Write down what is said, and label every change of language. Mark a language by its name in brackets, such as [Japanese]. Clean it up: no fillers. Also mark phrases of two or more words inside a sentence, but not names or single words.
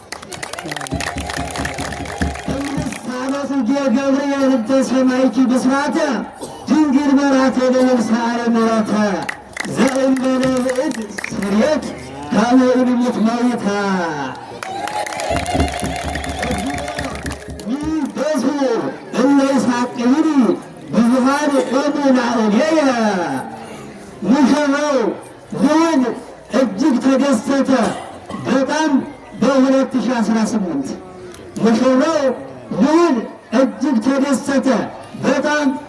[Geez] እምልሳነ ጽጌ ገብርኤል እንተ ሰማይኪ ብስራተ ድንግል መራተ ልዑል ሰአሊ ምሕረተ ዘእንበለ ብዕል ስርየት ከመ ኢልምት መዊተ ይቤዙ እለ ይሳቅይኒ ብዙኃን ቆሙ ላዕሌየ [Amharic] ሙሽራው ልዑል እጅግ ተደሰተ በጣም በ2018 ሙሽራው ልዑል እጅግ ተደሰተ በጣም